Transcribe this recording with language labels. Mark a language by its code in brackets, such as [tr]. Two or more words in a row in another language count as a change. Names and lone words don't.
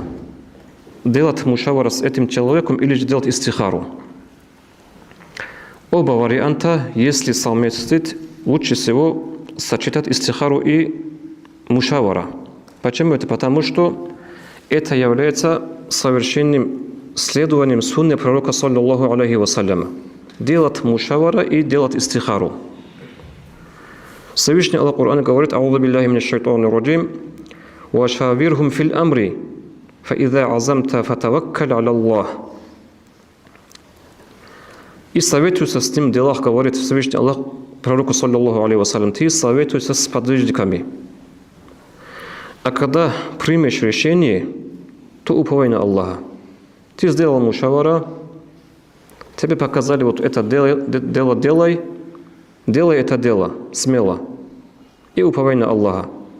[ru] Делать мушавара с этим человеком или же делать истихару? Оба варианта, если совместить, лучше всего сочетать истихару и мушавара. Почему это? Потому что это является совершенным следованием сунны пророка, [ar] صلى الله عليه وسلم. [ru] Делать мушавара и делать истихару. Всевышний Аллах Коран говорит: [ar] «أعوذ بالله من الشيطان الرجيم وشاورهم في الأمر فإذا عزمت فتوكل على الله». [ru] И советуйся с ним в делах, говорит Всевышний Аллах пророку, [ar] صلى الله عليه وسلم, [ru] ты советуйся с подвижниками. А когда примешь решение, то уповай на Аллаха. Ты сделал мушавара, тебе показали вот это дело делай это дело смело и уповай на Аллаха.